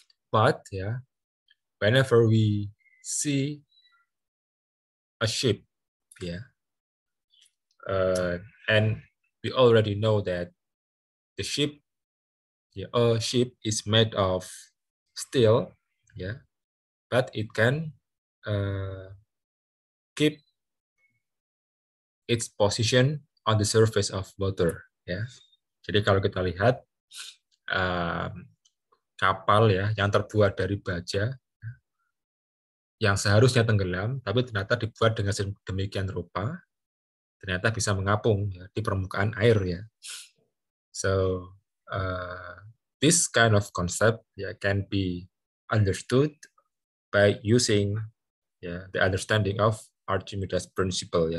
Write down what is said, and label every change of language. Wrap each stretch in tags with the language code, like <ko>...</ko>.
<en>But ya, whenever we see a ship ya, and we already know that the ship a ship is made of steel ya, but it can keep its position on the surface of water ya.</en> <id>Jadi kalau kita lihat kapal ya yang terbuat dari baja yang seharusnya tenggelam tapi ternyata dibuat dengan sedemikian rupa ternyata bisa mengapung ya, di permukaan air ya.</id> <en>So this kind of concept can be understood by using the understanding of Archimedes Principle.</en>